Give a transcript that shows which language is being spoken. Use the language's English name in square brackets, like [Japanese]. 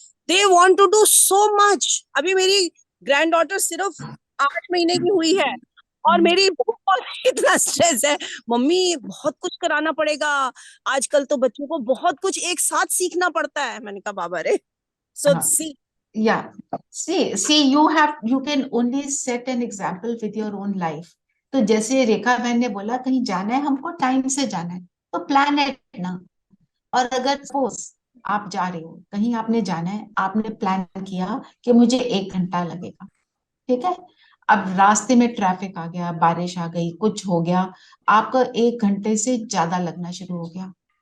[English] They want to do so much. [Hindi] अभी मेरी grand daughter सिर्फ 8 महीने की हुई है और मेरी बहुत इतना स्ट्रेस है, मम्मी बहुत कुछ कराना पड़ेगा, आजकल तो बच्चों को बहुत कुछ एक साथ सीखना पड़ता है। मैंने कहा बाबा रे, [English] So see, Yeah. See, you can only set an example with your own life. [Hindi] तो जैसे रेखा बहन ने बोला, कहीं जाना है हमको, टाइम से जाना है, तो प्लान है ना। और अगर सपोज आप जा रहे हो कहीं, आपने जाना है, आपने प्लान किया कि मुझे 1 घंटा लगेगा, ठीक है? अब रास्ते में ट्रैफिक आ गया, बारिश आ गई, कुछ हो गया, आपका 1 घंटे से ज्यादा लगना शुरू हो गया।